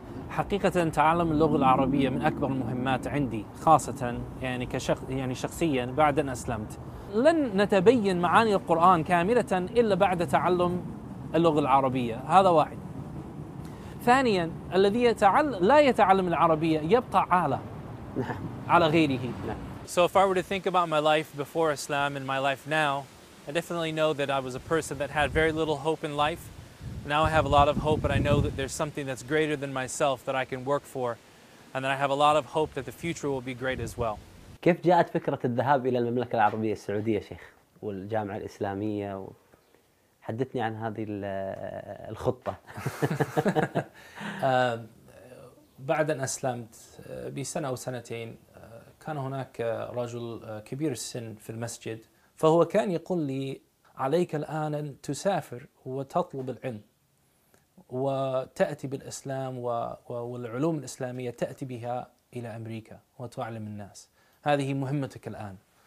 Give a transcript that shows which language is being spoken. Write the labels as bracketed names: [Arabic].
[Arabic] حقيقة تعلم اللغة العربية من أكبر المهمات عندي، خاصة يعني شخصيا بعد أن أسلمت. لن نتبين معاني القرآن كاملة إلا بعد تعلم اللغة العربية، هذا واحد. ثانيا، الذي لا يتعلم العربية يبقى عالة على غيره. [English] So if I were to think about my life before Islam and my life now, I definitely know that I was a person that had very little hope in life. Now I have a lot of hope, and I know that there's something that's greater than myself that I can work for, and that I have a lot of hope that the future will be great as well. [Arabic] كيف جاءت فكرة الذهاب إلى المملكة العربية السعودية شيخ والجامعة الإسلامية؟ حدثني عن هذه الخطة. بعد أن أسلمت بسنة أو سنتين كان هناك رجل كبير السن في المسجد، فهو كان يقول لي عليك الآن أن تسافر وتطلب العلم وتأتي بالإسلام والعلوم الإسلامية، تأتي بها إلى أمريكا وتعلم الناس، هذه مهمتك الآن.